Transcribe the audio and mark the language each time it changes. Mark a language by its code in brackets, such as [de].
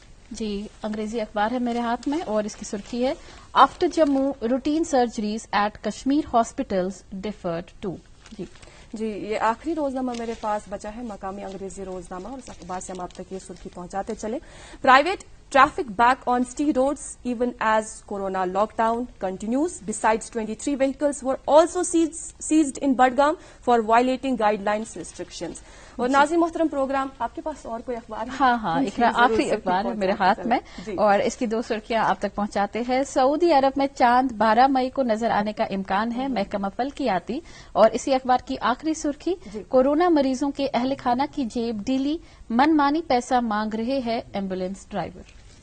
[ur] جی انگریزی اخبار ہے میرے ہاتھ میں اور اس کی سرخی ہے، [en] After Jammu routine surgeries at Kashmir hospitals deferred too. [ur] جی یہ آخری روزنامہ میرے پاس بچا ہے، مقامی انگریزی روزنامہ، اور اس اخبار سے ہم آپ تک یہ سرخی پہنچاتے چلے. Private [en] Traffic back on city roads even as Corona lockdown continues. Besides, 23 vehicles were also seized in Budgam for violating guidelines restrictions. [ur] اور ناظرین محترم پروگرام آپ کے پاس اور کوئی اخبار ہے؟ ہاں اقرا آخری اخبار ہے میرے ہاتھ میں اور اس کی 2 سرخیاں آپ تک پہنچاتے ہیں. سعودی عرب میں چاند 12 مئی کو نظر آنے کا امکان ہے، محکمہ فلکیاتی. اور اسی اخبار کی آخری سرخی، کورونا مریضوں کے اہل خانہ کی جیب ڈھیلی، من مانی پیسہ مانگ رہے ہیں ایمبولینس ڈرائیور.